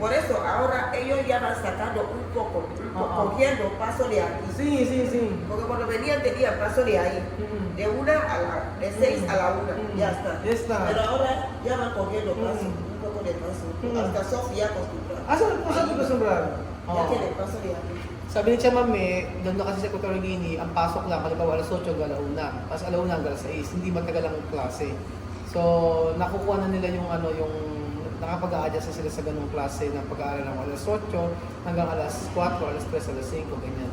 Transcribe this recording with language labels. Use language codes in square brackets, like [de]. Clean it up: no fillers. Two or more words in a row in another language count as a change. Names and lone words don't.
[es] Por eso ahora ellos ya van sacando un poco, cogiendo paso de aquí. Sí, sí, sí. Porque cuando venían tenían paso de ahí, de 6 a la 1, ya está. Ya está. Pero ahora ya van cogiendo paso, un poco de paso. Hasta Sofía acostumbrada. [tl] Saan acostumbrado? [es] Ya tiene paso de aquí. [tl] Sabi ni Tia Mami, doon na kasi sa Equatorial Guinea, ang pasok lang, halimbawa alas 8 hanggang alauna. Tapos alauna hanggang alas 6, hindi matagal ang klase. So, nakukuha na nila yung nakapag-a-adjust na sila sa ganung klase ng pag-aaral ng alas 8 hanggang alas 4, alas 3, alas 5, ganyan.